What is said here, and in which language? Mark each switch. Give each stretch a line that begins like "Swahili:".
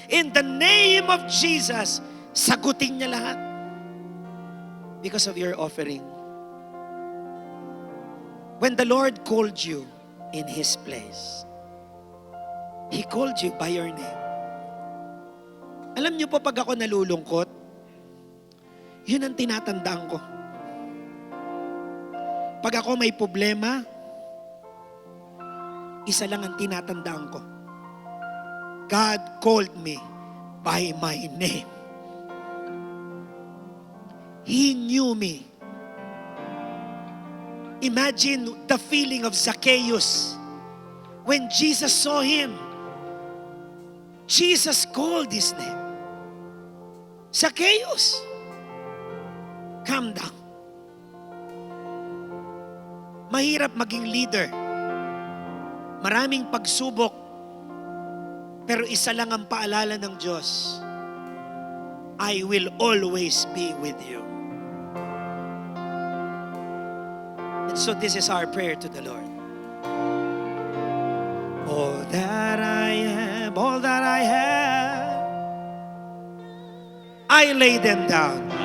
English: In the name of Jesus,
Filipino: sagutin niya lahat.
English: Because of your offering. When the Lord called you in His place, He called you by your name.
Filipino: Alam niyo po, pag ako nalulungkot, yun ang tinatandaan ko. Pag ako may problema, isa lang ang tinatandaan ko.
English: God called me by my name. He knew me. Imagine the feeling of Zacchaeus when Jesus saw him. Jesus called his name. Zacchaeus, come down.
Filipino: Mahirap maging leader. Maraming pagsubok. Pero isa lang ang paalala ng Diyos.
English: I will always be with you. And so this is our prayer to the Lord. All that I am, all that I have, I lay them down.